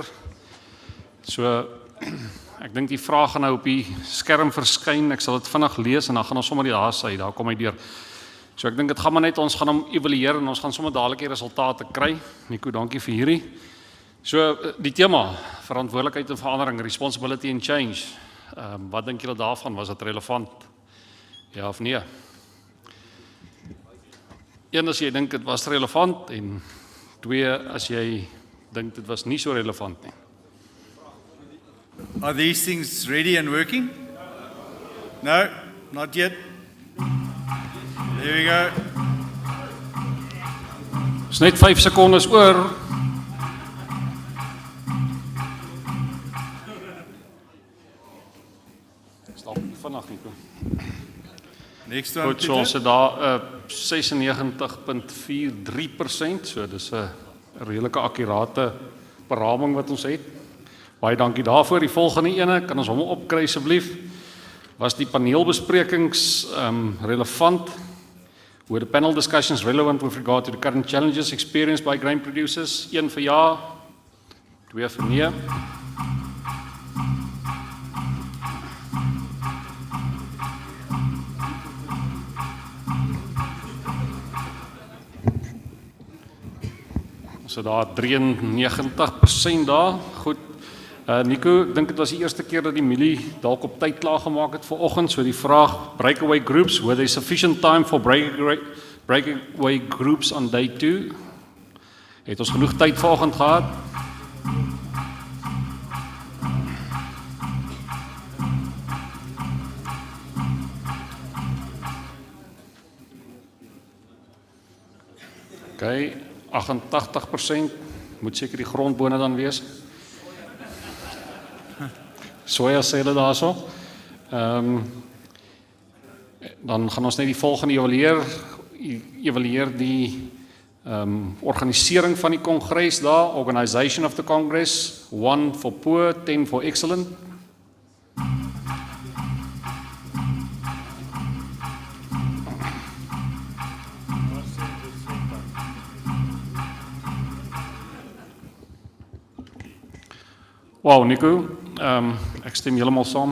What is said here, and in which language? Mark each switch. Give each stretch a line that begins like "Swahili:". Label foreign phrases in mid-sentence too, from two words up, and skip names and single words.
Afrikaans: So ek dink die vraag gaan nou op die skerm verskyn. Ek sal dit vinnig lees en dan gaan ons sommer daar sy, daar kom hy deur. So ek dink dit gaan maar net, ons gaan hom evalueer en ons gaan sommer dadelik die resultate kry. Nico, dankie vir hierdie. So die tema, verantwoordelikheid en verandering,
English: responsibility and change.
Afrikaans: Wat dink julle daarvan? Was dit relevant? Ja of nee? Een, as jy dink dit was relevant, en 2, as jy dink dit was nie so relevant nie.
English: Are these things ready and working? No, not yet. There we go.
Afrikaans: Is net 5 sekondes oor. Stop vinnig Nico.
English: Next one.
Afrikaans: Goed, so ons het daar 96.43%, so dis 'n redelike akkurate beraming wat ons het. Baie dankie daarvoor. Die volgende ene, kan ons hom opkry asseblief? Was die paneelbesprekings relevant? Were the panel discussions relevant with regard to the current challenges experienced by grain producers? 1 vir ja, 2 vir nee. So daar 93% daar. Goed. Nico, ek dink dit was die eerste keer dat die milie dalk op tyd klaar gemaak het vanoggend. So die vraag,
English: breakaway groups, were there sufficient time for breakaway groups on day 2?
Afrikaans: Het ons genoeg tyd vanoggend gehad? Okay, 88% moet seker die grondbone dan wees. Soja sê hulle daarso. Dan gaan ons net die volgende evalueer die organisering van die kongres daar,
English: Organization of the Congress, 1 for poor, 10 for excellent.
Afrikaans: Wow, Nico, ek stem heeltemal saam.